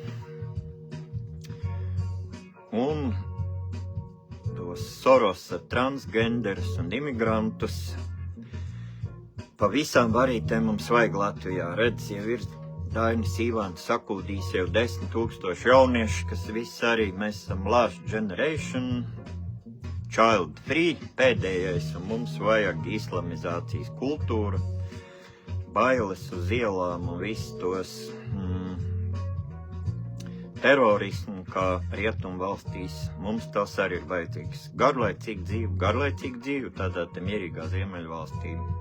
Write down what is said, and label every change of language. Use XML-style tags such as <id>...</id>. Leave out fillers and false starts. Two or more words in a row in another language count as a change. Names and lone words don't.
<lv>Un tos Sorosa transgenderus un imigrantus pavisam varītēm mums vajag Latvijā. Redz, jau ir Dainis Ivāns sakūdījis jau 10 000 jaunieši, kas viss arī, mēs esam</lv> <en>last generation, child free,</en> <lv>pēdējais, un mums vajag islamizācijas kultūru, bailes uz ielām un visus tos terorismu, kā rietumvalstīs. Mums tas arī ir vajadzīgs. Garlaicīga dzīve, tādā te mierīgā Ziemeļvalstī.</lv>